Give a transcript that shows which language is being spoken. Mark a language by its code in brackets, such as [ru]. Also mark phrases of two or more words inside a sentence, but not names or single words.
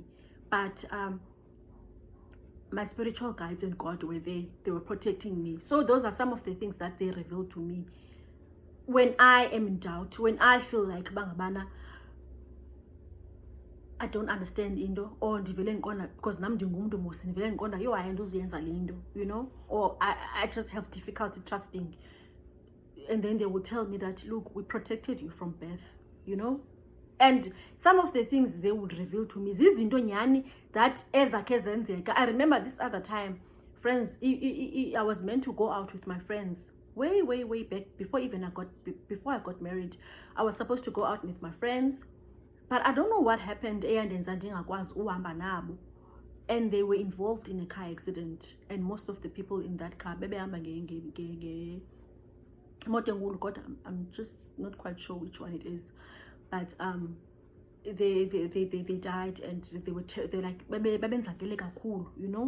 [en] But my spiritual guides and God were there. They were protecting me. So those are some of the things that they revealed to me when I am in doubt, when I feel like bangabana, I don't understand into, or because [xh] nam ndingumntu mos ndivele ngiqonda yo hayi ndoziyenza le nto, [en] you know, or I just have difficulty trusting. And then they will tell me that, look, we protected you from birth, you know. And some of the things they would reveal to me [xh] zizinto nyani [en] that [xh] ezakhe zenzeka. [en] I remember this other time, friends, I was meant to go out with my friends way back before I got married. I was supposed to go out with my friends, but I don't know what happened, and they were involved in a car accident, and most of the people in that car, I'm just not quite sure which one it is, but they died, and they're like, you know.